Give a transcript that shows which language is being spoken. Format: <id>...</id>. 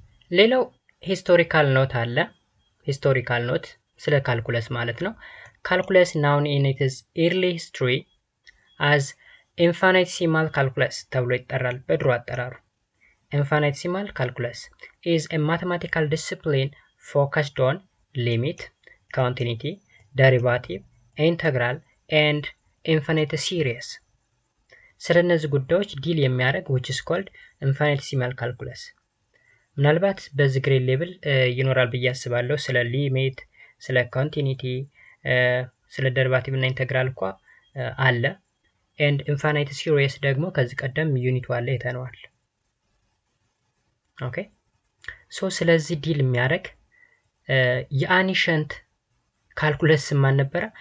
<am>ሌላው ሂስቶሪካል ኖት አለ። ሂስቶሪካል ኖት ስለ ካልኩለስ ማለት ነው።</am> <en>ካልኩለስ ናውን ኢን ኢትስ ኤርሊ ሂስትሪ አዝ ኢንፋይኒቴሲማል ካልኩለስ</en> <am>ተብሎ ይጠራል በድሮ አጠራሩ።</am> <en>Infinitesimal calculus is a mathematical discipline focused on limit, continuity, derivative, integral, and infinite series.</en> <am>ስለነዚህ ጉዳዮች ዲል የሚያደርግ</am> <en>which is called infinitesimal calculus.</en> <am>ምናልባት በዚህ ግሬድ ሌብል ይኖራል ብዬ አስባለሁ። ስለ ሊሚት፣ ስለ ኮንቲኒቲ፣ ስለ ደሪቫቲቭ እና ኢንተግራል እንኳ አለ።</am> <en>and infinite series</en> <am>ደግሞ ከዚህ ቀደም ዩኒቱ አለ አይተነዋል። ኦኬ ሶ ስለዚህ ዲል የሚያደርግ የአኒሸንት ካልኩለስ ማን ነበረ?</am>